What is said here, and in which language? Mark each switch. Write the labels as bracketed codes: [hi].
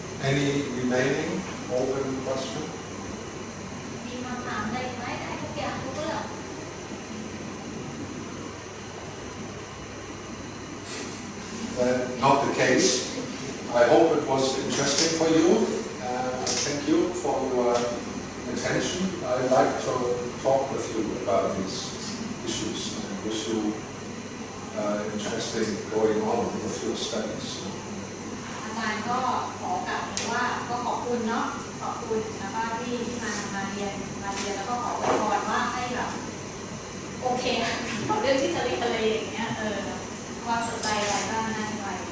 [en] Any remaining open question? [th] มีคำถามอะไรไหมได้ทุกอย่างทุกเรื่อง [en] Not the case. I hope it was interesting for you. Thank you for your attention. I'd like to talk with you about these issues and wish you interesting going on with your studies. [th] อาจารย์ก็ขอกล่าวว่าก็ขอบคุณเนาะขอบคุณนะคะที่มาเรียนแล้วก็ขออวยพรว่าให้แบบโอเคกับเรื่องที่จะเรียนอะไรอย่างเงี้ยว่าสนใจอะไรบ้างน่าจะไป